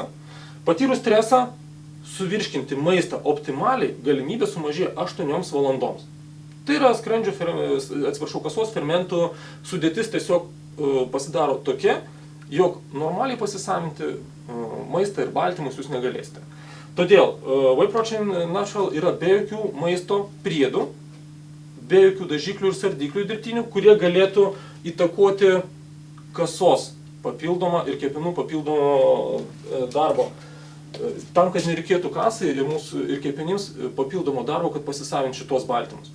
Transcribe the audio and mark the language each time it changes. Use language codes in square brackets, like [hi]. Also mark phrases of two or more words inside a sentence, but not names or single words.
[lt] Patyrus stresą, suvirškinti maistą optimaliai galimybė sumažėja 8 valandoms. Tai yra skrandžio, kasos fermentų sudėtis tiesiog pasidaro tokia, jog normaliai pasisavinti maistą ir baltymus jūs negalėsite. Todėl [en] whey protein natural [lt] yra be jokių maisto priedų, be jokių dažiklių ir sardiklių dirbtinių, kurie galėtų įtakoti kasos papildomą ir kepenų papildomo darbo. Tam, kad nereikėtų kasai ir kepenims papildomo darbo, kad pasisavinti šitos baltymus.